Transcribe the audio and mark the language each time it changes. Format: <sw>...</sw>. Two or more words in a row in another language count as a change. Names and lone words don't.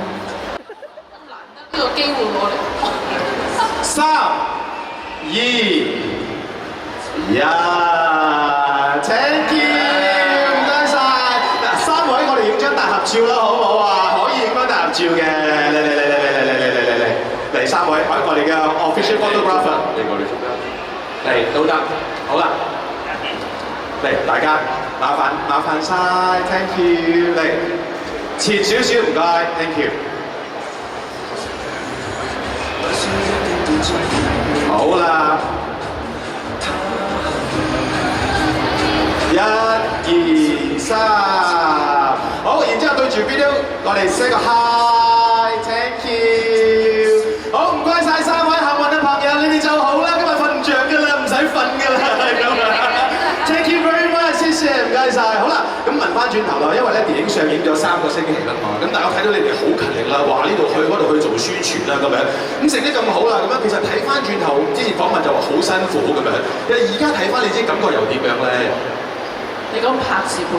<yue>咁難得呢個機會我哋。</yue> <en>3、2、1 ，Thank you。</en> <yue>大合照啦，好唔好啊？可以影翻大合照嘅，嚟3位，我哋嘅</yue> <en>official photographer，</en> <yue>你過嚟做咩？嚟都得，好啦，嚟大家麻煩晒 ，</yue> <en>thank you，</en> <yue>嚟前少少唔該 ，</yue> <en>thank you，</en> <yue>好啦，1、2、3。好，然之後對住 video， 我哋 say 個 hi，</yue> <en>thank you。</en> <yue>好，唔該晒3位幸運嘅朋友，你哋就好啦，今日瞓唔着㗎啦，唔使瞓㗎啦，咁啊 ，</yue> <en>thank you very much，</en> <yue>謝謝，唔該晒。好啦，咁問翻轉頭啦，因為咧電影上映咗3個星期啦嘛，咁大家睇到你哋好勤力啦，話呢度去嗰度去做宣傳啦，咁樣，咁成績咁好啦，咁樣其實睇翻轉頭，之前訪問就話好辛苦咁樣，而家睇翻你知感覺又點樣咧？你講拍攝本身</yue>